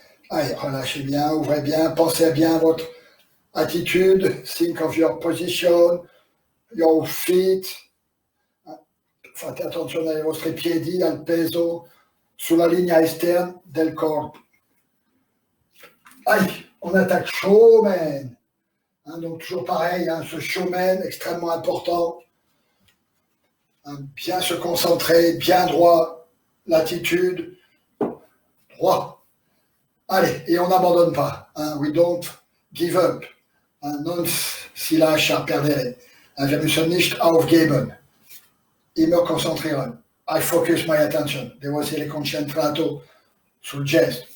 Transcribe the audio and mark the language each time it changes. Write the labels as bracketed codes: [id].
[fr] Allez, relâchez bien, ouvrez bien, pensez bien à votre attitude. [en] Think of your position, your feet. [it] Fate attenzione ai vostri piedi, al peso sulla linea esterna del corpo. [fr] Allez, on attaque chaud, man. Hein, donc toujours pareil, hein, ce showman extrêmement important. Hein, bien se concentrer, bien droit, l'attitude, droit. Allez, et on n'abandonne pas. [en] Hein, we don't give up. [it] Hein, non si lascia perdere. [de] Hein, wir müssen nicht aufgeben. Immer konzentrieren. [en] I focus my attention. [it] Devo essere concentrato sul gesto.